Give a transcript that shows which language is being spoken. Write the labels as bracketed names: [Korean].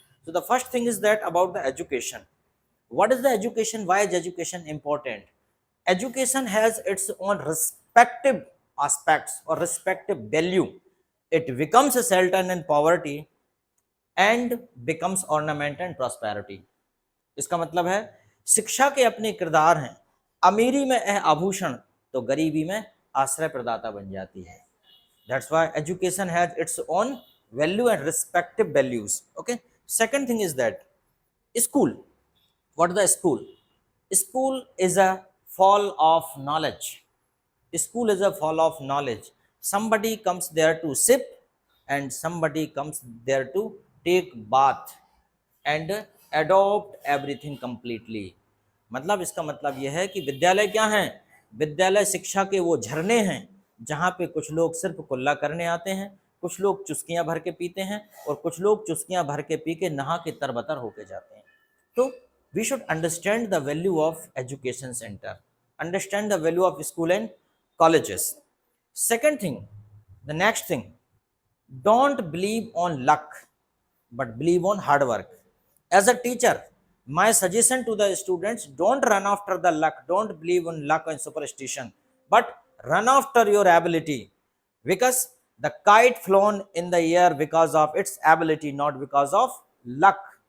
[English] So the first thing is that about the education. What is the education? Why is education important? Education has its own respective aspects or respective value. It becomes a shelter in poverty and becomes ornament and prosperity. [Hindi] इसका मतलब है शिक्षा के अपने किरदार हैं। अमीरी में है आभूषण, तो गरीबी में आश्रय प्रदाता बन जाती है। [English] That's why education has its own value and respective values. Okay. Second thing is that school. What is the school? School is a fall of knowledge. School is a fall of knowledge. Somebody comes there to sip, and somebody comes there to take bath and adopt everything completely. [Hindi] मतलब इसका मतलब यह है कि विद्यालय क्या है? विद्यालय शिक्षा के वो झरने हैं जहाँ पे कुछ लोग सिर्फ कुल्ला करने आते हैं, कुछ लोग चुस्कियां भर के पीते हैं, और कुछ लोग चुस्कियां भर के पी के नहा के तरबतर होके जाते हैं। [English] तो we should understand the value of education center, understand the value of school and colleges. Second thing, the next thing, don't believe on luck but believe on hard work. As a teacher, my suggestion to the students, don't run after the luck, don't believe in luck and superstition, but run after your ability, because the kite flown in the air because of its ability, not because of luck.